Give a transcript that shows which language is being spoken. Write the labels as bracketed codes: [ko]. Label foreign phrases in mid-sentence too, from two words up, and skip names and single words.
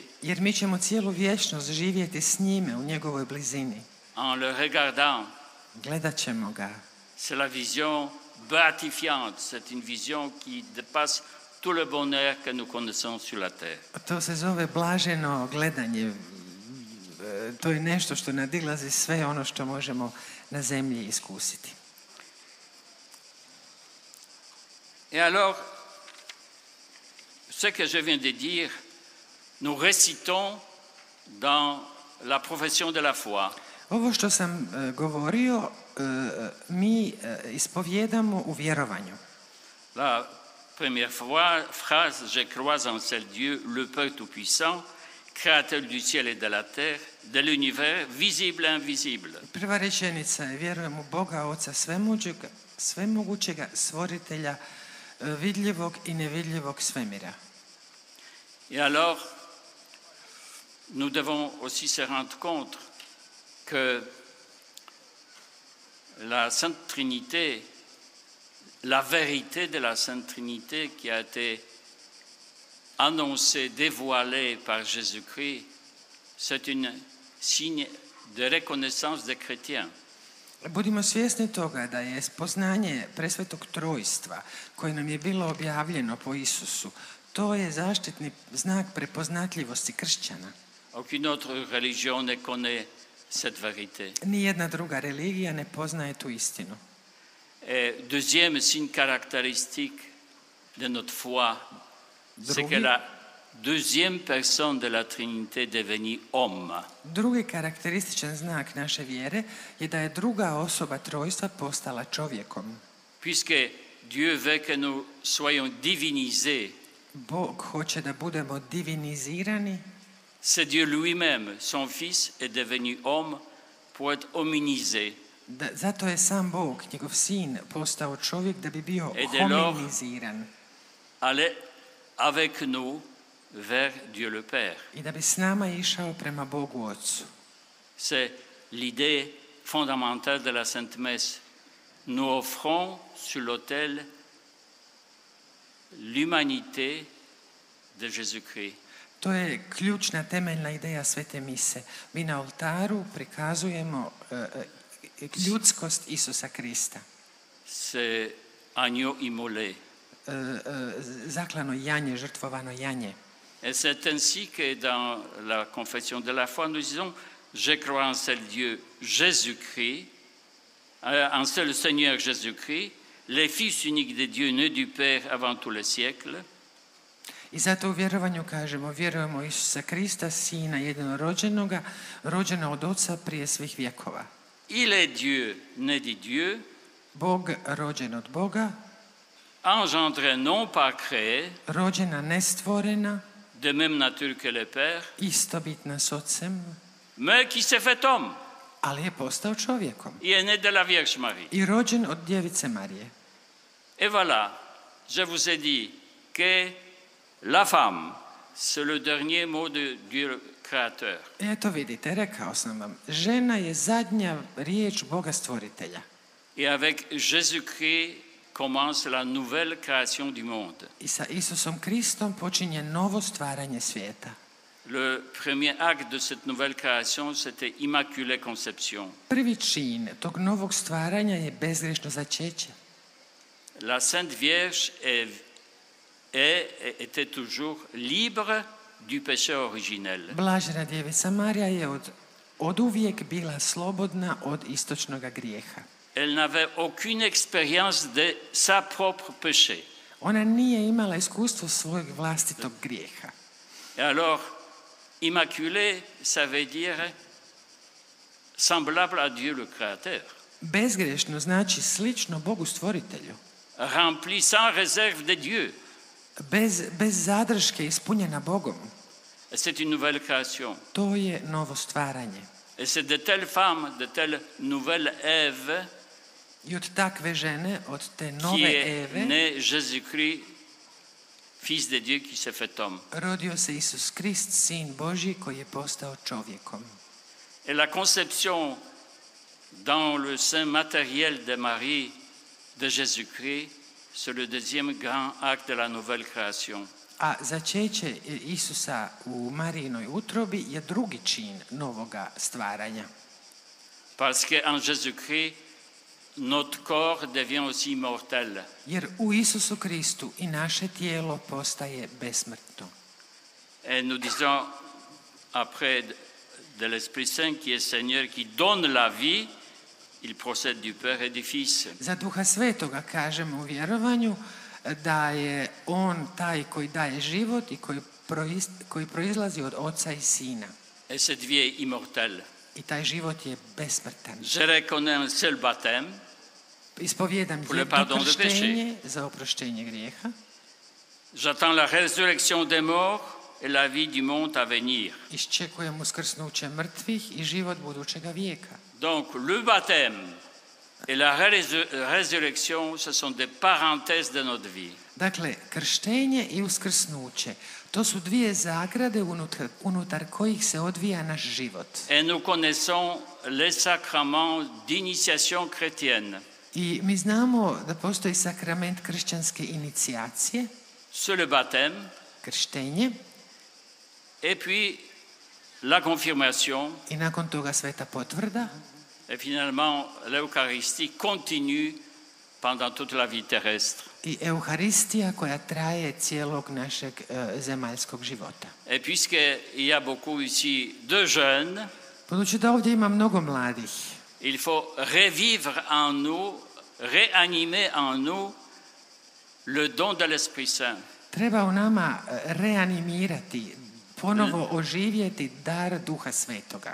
[hr] Jer mi ćemo cijelu vječnost živjeti s njime u njegovoj blizini. [fr] en le regardant. [hr] Gledat ćemo ga. [fr] C'est la vision béatifiante, c'est une vision qui dépasse tout le bonheur que nous connaissons sur la terre. [hr] To se zove blaženo gledanje. To je nešto što nadilazi sve ono što možemo na zemlji iskusiti. [fr] Et alors, ce que je viens de dire, nous récitons dans la profession de la foi. [hr] Ovo što sam govorio, mi ispovjedamo u vjerovanju. [fr] La première phrase, je crois en seul Dieu, le Père Tout-Puissant, créateur du ciel et de la terre, de l'univers, visible et invisible. [hr] Prva rečenica je vjerujem u Boga, Oca svemogućega, stvoritelja vidljivog i nevidljivog svemira. [fr] Et alors, nous devons aussi se rendre compte que la Sainte Trinité, la vérité de la Sainte Trinité qui a été annoncée, dévoilée par Jésus-Christ, c'est un signe de reconnaissance des chrétiens. [hr] Budimo svjesni toga da je spoznanje presvetog trojstva koje nam je bilo objavljeno po Isusu, to je zaštitni znak prepoznatljivosti kršćana. [fr] Aucune autre religion ne connaît cette vérité. [hr] Nijedna druga religija ne poznaje tu istinu. [fr] Et deuxième signe caractéristique de notre foi, c'est que la deuxième personne de la Trinité est devenue homme. [hr] Drugi karakterističan znak naše vjere je da je druga osoba trojstva postala čovjekom. [fr] Puisque Dieu veut que nous soyons divinisés, [hr] Bog hoće da budemo divinizirani. [fr] c'est Dieu lui-même, son Fils, est devenu homme pour être hominisé. [hr] Zato je sam Bog, njegov sin, postao čovjek da bi bio hominiziran. [fr] Aller avec nous vers Dieu le Père. [hr] I da bi s nama išao prema Bogu Otcu. [fr] C'est l'idée fondamentale de la Sainte Messe. Nous offrons sur l'autel l'humanité de Jésus-Christ. [hr] To je ključna, temeljna ideja Svete mise. Mi na oltaru prikazujemo ljudskost Isusa Krista. [fr] C'est agneau immolé. [hr] Zaklano janje, žrtvovano janje. [fr] Et c'est ainsi que dans la confession de la foi, nous disons, je crois en seul Dieu, Jésus-Christ, en seul Seigneur Jésus-Christ, le Fils unique de Dieu, né du Père avant tous les siècles. [hr] I zato u vjerovanju kažemo, vjerujemo Isusa Krista, Sina jednorođenoga, rođena od Oca prije svih vjekova. [fr] Il est Dieu, né de Dieu. [hr] Bog rođen od Boga. [fr] Engendré non pas créé. [hr] Rođena nestvorena. [fr] De même nature que le Père. [hr] Istobitna s Ocem. [fr] Mais qui s'est fait homme. [hr] Ali je postao čovjekom. [fr] Il est né de la Vierge Marie. [hr] I rođen od Djevice Marije. [fr] Et voilà, je vous ai dit que la femme, c'est le dernier mot de Dieu créateur. [hr] Eto vidite, rekao sam vam, žena je zadnja riječ Boga stvoritelja. [fr] Et avec Jésus-Christ commence la nouvelle création du monde. [hr] I sa Isusom Kristom počinje novo stvaranje svijeta. [fr] Le premier acte de cette nouvelle création, c'était Immaculée Conception. [hr] Prvi čin tog novog stvaranja je bezgrešno začeće. [fr] La Sainte Vierge était toujours libre du péché originel. [hr] Blažena djevica Marija je od uvijek bila slobodna od istočnog grijeha. [fr] Elle n'avait aucune expérience de sa propre péché. [hr] Ona nije imala iskustvo svojeg vlastitog grijeha. [fr] Et alors, Immaculée, ça veut dire semblable à Dieu le Créateur. [hr] Bezgrešno znači slično Bogu stvoritelju. [fr] Remplie sans réserve de Dieu. [hr] Bez zadrške, ispunjena Bogom. [fr] Et c'est une nouvelle création. [hr] To je novo stvaranje. [fr] Et c'est de telles femmes, de telles nouvelles Ève, [hr] I od takve žene, od te [fr] qui [hr] nove [fr] est [hr] Eve, [fr] né Jésus-Christ, Fils de Dieu qui s'est fait homme. [hr] rodio se Isus Krist, Sin Božji, koji je postao čovjekom. [fr] Et la conception dans le sein matériel de Marie de Jésus-Christ, c'est le deuxième grand acte de la nouvelle création. [hr] A začeće Isusa u Marijinoj utrobi je drugi čin novoga stvaranja. [fr] Parce qu'en Jésus-Christ, notre corps devient aussi immortel. [hr] Jer u Isusu Kristu i naše tijelo postaje besmrtno. [fr] Et nous disons, après de l'Esprit Saint qui est Seigneur, qui donne la vie, il procède du Père et du Fils. [hr] Za Duha Svetoga kažemo u vjerovanju da je on taj koji daje život i koji proizlazi od Oca i Sina. [fr] Et cette vie est immortelle. [hr] I taj život je besmrtan. [fr] Je reconnais un seul baptême [hr] Ispovjedam [fr] pour le [hr] jedno [fr] pardon de [hr] krštenje za oproštenje grijeha. [fr] J'attends la résurrection des morts et la vie du monde à venir. [hr] Iščekujem uskrsnuće mrtvih i život budućega vijeka. [fr] Donc le baptême et la résurrection, ce sont des parenthèses de notre vie. [hr] Dakle, krštenje i uskrsnuće, to su dvije zagrade unutar kojih se odvija naš život. [fr] Et nous connaissons les sacrements d'initiation chrétienne. [hr] I mi znamo da postoji sakrament kršćanske inicijacije, [fr] C'est le baptême, [hr] krštenje, [fr] et puis la confirmation, [hr] i nakon toga sveta potvrda, [fr] et finalement l'Eucharistie continue pendant toute la vie terrestre. [hr] i Euharistija koja traje cijelog našeg zemaljskog života. [fr] Et puisqu'il y a beaucoup ici de jeunes, [hr] Budući da ovdje ima mnogo mladih, [fr] il faut revivre en nous, réanimer en nous le don de l'Esprit Saint. [hr] treba u nama reanimirati, ponovo oživjeti dar Duha Svetoga.